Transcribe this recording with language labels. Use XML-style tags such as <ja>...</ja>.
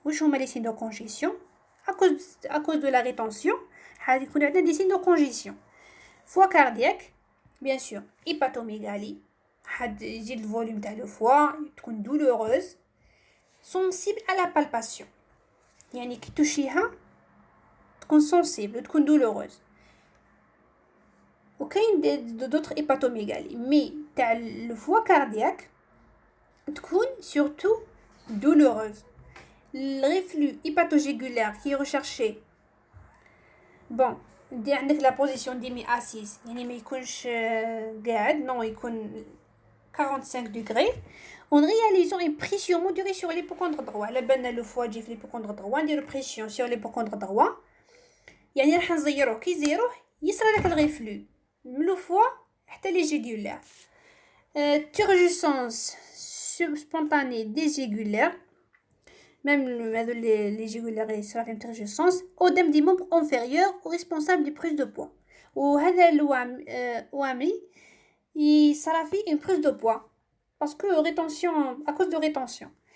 <ar>واش هما</ar> <fr>les signes de congestion? À cause de la rétention,</fr> <ar>يكون عندنا</ar> <fr>des signes de congestion. Foie cardiaque, bien sûr, hépatomégalie,</fr> <ar>حد يزيد الفوليوم تاع لو فوا, تكون</ar> <fr>douloureuse, sensible à la palpation.</fr> <ar>يعني كي تشيها تكون</ar> <fr>sensible,</fr> <ar>تكون</ar> <fr>douloureuse.</fr> <ar>وكاين</ar> <fr>d'autres hépatomégalie, mais</fr> <ar>تاع</ar> <fr>le foie cardiaque</fr> <ar>تكون</ar> <fr>surtout douloureuse. Le reflux hépatogégulaire qui est recherché, bon,</fr> <ar>دي عندك</ar> <fr>la position demi-assise,</fr> <ar>يعني ما يكونش قاعد,</ar> <fr>non, يكون 45 degrés, en réalisant une pression modérée sur l'hypocondre droit.</fr> <ar>على بالنا لو فوا تجي في</ar> <fr>l'hypocondre droit,</fr> <ar>نديرو</ar> <fr>pression sur l'hypocondre droit,</fr> <ar>يعني راح نزيروه, كي نزيروه يصرى لك الغيفلو من لو فوا حتى لي جيغولار.</ar> <fr>turgescence spontanée des jugulaires, même les jugulaires</fr> <ar>يصرى فيهم</ar> <fr>turgescence, أدم des membres inférieurs responsables de prise de poids.</fr> <ar>وهذا الوامي يصرى فيه</ar> <fr>une prise de poids parce que rétention, à cause de rétention.</fr>